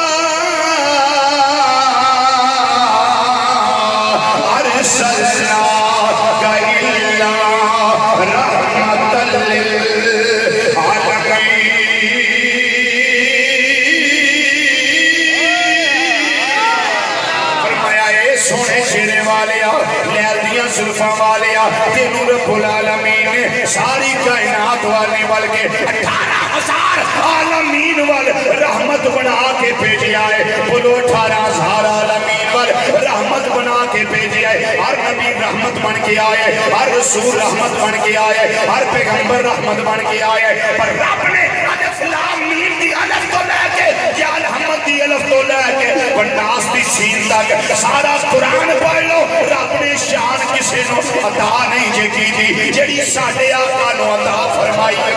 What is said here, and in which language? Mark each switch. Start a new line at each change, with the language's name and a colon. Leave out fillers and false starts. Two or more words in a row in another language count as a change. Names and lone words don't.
Arabic: أَرْسَلْنَاكَ إِلَّا رَحْمَةً
Punjabi: زلفاں والیا تینوں رب العالمین نے ساری کائنات والے بلکہ 18,000 عالمین وال رحمت بنا کے بھیجی آئے بولو 18,000 عالمین وال رحمت بنا کے بھیجی آئے ہر نبی رحمت بن کے آئے ہر رسول رحمت بن کے آئے ہر پیغمبر رحمت بن کے آئے پر رب نے الف لام میم دی الف تو لے کے یا الحمد دی الف تو لے کے بناس دی سین تک سارا قرآن پڑھ لو رب نے شان کسی نو عطا نہیں جے کی تھی جڑی ساڑھے آقا نو عطا فرمائی